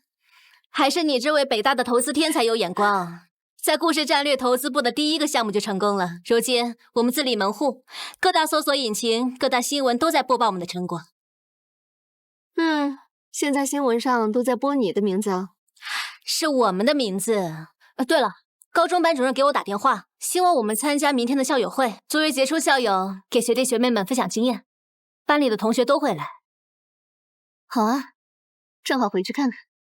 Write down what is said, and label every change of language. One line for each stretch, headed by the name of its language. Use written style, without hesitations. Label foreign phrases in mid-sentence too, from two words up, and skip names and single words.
Chinese: 還是你這位北大的投資天才有眼光，在故事戰略投資部的第一個項目就成功了。如今我們自立門戶，各大搜索引擎、各大新聞都在播報我們的成果。現在新聞上都在播你的名字哦。是我們的名字。对了，高中班主任給我打電話，希望我們參加明天的校友會，作為傑出校友，給學弟學妹們分享經驗。班裡的同學都會來。好啊，正好回去看看。